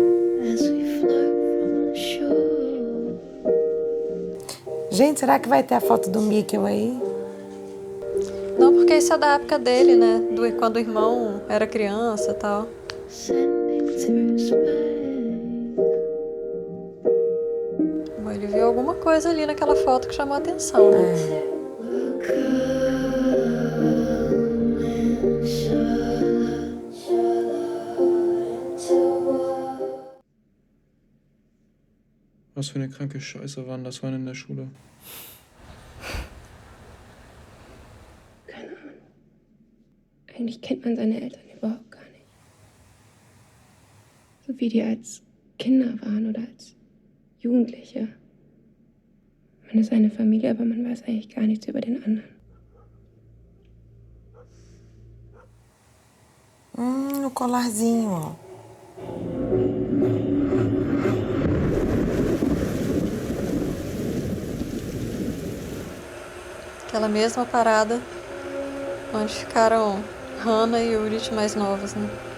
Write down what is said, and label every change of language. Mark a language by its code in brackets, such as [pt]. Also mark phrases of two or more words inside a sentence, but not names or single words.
[pt] Gente, será que vai ter a foto do Mikkel aí? Não, porque isso é da época dele, né? Quando o irmão era criança e tal. Bom, ele viu alguma coisa ali naquela foto que chamou a atenção, né? [de] Was für eine kranke Scheiße waren das vorhin in der Schule? Keine Ahnung. Eigentlich kennt man seine Eltern überhaupt gar nicht. So wie die als Kinder waren oder als Jugendliche. Man ist eine Familie, aber man weiß eigentlich gar nichts über den anderen. [pt] O colarzinho, ó. Aquela mesma parada onde ficaram Hannah e Urit mais novos, né?